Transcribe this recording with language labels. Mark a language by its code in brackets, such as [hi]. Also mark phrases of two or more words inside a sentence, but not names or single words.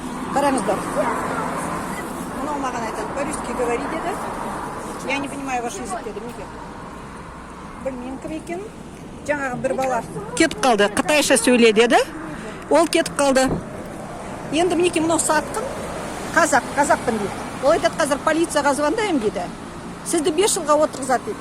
[kk] Қараңыздар. Мынау маған айтады, [ru] по-русски говори деді. Я не понимаю ваш язык деді. [kk] Неге? Білмеймін кім екен. Жаңағы бір бала кетіп қалды. Қытайша сөйле деді. Ол кетіп қалды. Енді мінекей мынау сатқын. Қазақпын дейді. Ол айтады, қазір полицияға звондаймын дейді. Сізді 5 жылға отырғызады дейді.